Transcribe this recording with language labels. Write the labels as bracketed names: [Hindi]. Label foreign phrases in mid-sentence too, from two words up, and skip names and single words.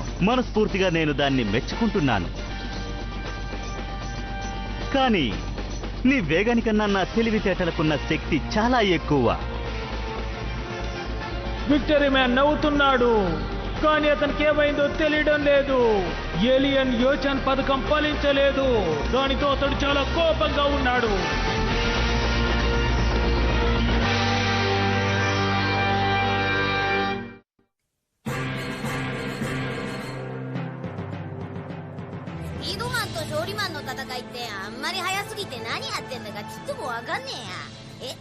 [Telugu] మనస్ఫూర్తిగా నేను దాన్ని మెచ్చుకుంటున్నాను. కానీ నీ వేగానికన్నా నా తెలివితేటలకున్న శక్తి చాలా ఎక్కువ. విక్టరీ మ్యాన్ నవ్వుతున్నాడు, కానీ అతనికి ఏమైందో తెలియడం లేదు. ఏలియన్ యోచన్ పథకం ఫలించలేదు. దానితో అతడు చాలా కోపంగా ఉన్నాడు. [Japanese] スピードマンと勝利マンの戦いってあんまり速すぎて何やってんだかちっともわかんねえや。